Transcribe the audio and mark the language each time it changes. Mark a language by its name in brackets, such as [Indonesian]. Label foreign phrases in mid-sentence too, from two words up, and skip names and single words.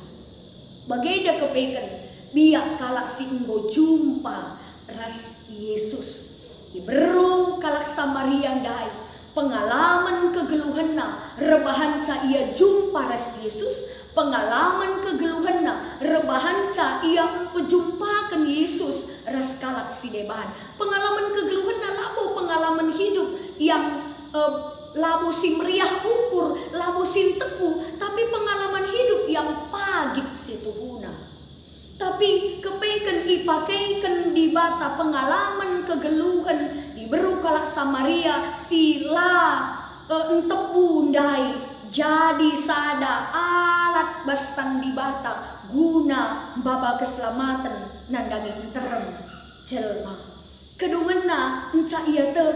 [Batak Karo] bageda kepeken biak kalak singgo jumpa ras Yesus iberu kalak Samaria dai pengalaman kegeluhanna rebahanca ia jumpa ras Yesus pengalaman kegeluhanna rebahanca ia pejumpakan Yesus ras kalak sideban pengalaman kegeluhanna labo pengalaman hidup yang labo si meriah ukur labo si tepu tapi pengalaman hidup yang pagit situhuna tapi kepeikan dipakaikan di bata pengalaman kegeluhan diberu kalak Samaria sila entepu ndai jadi sada alat bastan di bata guna baba keselamatan nandangi enterem jelma kedungenna enca ia